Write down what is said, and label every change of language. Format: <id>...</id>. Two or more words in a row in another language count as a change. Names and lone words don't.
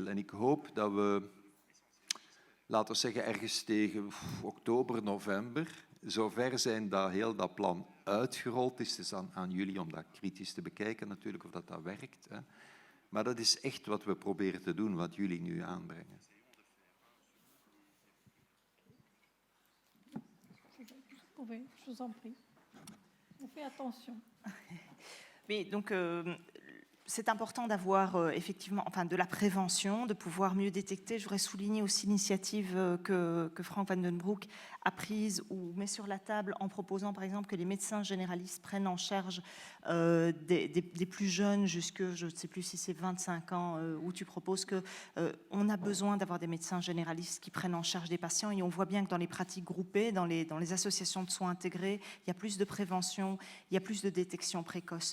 <nl>En ik hoop dat we, laten we zeggen, ergens tegen oktober, november, zover zijn dat heel dat plan uitgerold is. Het is aan jullie om dat kritisch te bekijken natuurlijk, of dat werkt. Hè? Maar dat is echt wat we proberen te doen, wat jullie nu aanbrengen.</nl> <fr>Je vous en prie. On fait attention. Mais donc, c'est important d'avoir effectivement de la prévention, de pouvoir mieux détecter. Je voudrais souligner aussi l'initiative que Frank van den Broek a prise ou met sur la table en proposant par exemple que les médecins généralistes prennent en charge des plus jeunes jusque, je ne sais plus si c'est 25 ans, où tu proposes qu'on a besoin d'avoir des médecins généralistes qui prennent en charge des patients, et on voit bien que dans les pratiques groupées, dans les associations de soins intégrés, il y a plus de prévention, il y a plus de détection précoce.</fr>